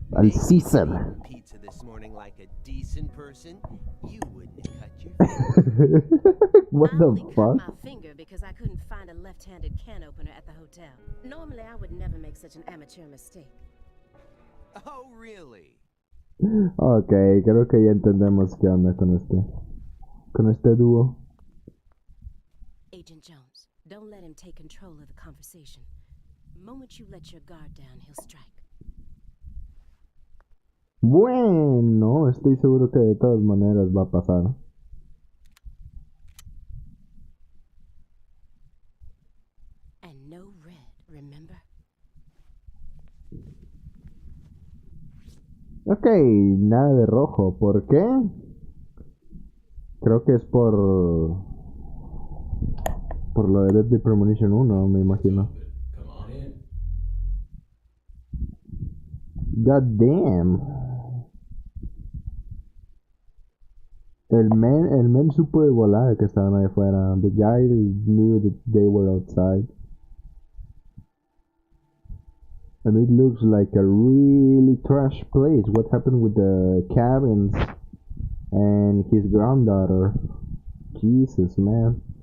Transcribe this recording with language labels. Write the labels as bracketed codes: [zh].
[en] al Maybe if Caesar. you'd eaten pizza this morning like a decent person, you wouldn't have cut your finger. What I the only cut fuck? my finger because I couldn't find a left-handed can opener at the hotel. Normally, I would never make such an amateur mistake. Oh, really? [es] Ok, creo que ya entendemos qué onda con este dúo. [en] Agent Jones, don't let him take control of the conversation. The moment you let your guard down, he'll strike. [es] Bueno, estoy seguro que de todas maneras va a pasar. [en] And no red, remember? [es] Ok, nada de rojo. ¿Por qué? Creo que es por lo de Premonition 1, me imagino. [en] Come on in. God damn. [es] El men supo de volar que estaban ahí afuera. [en] The guy knew that they were outside. And it looks like a really trash place. What happened with the cabins and his granddaughter? Jesus, man.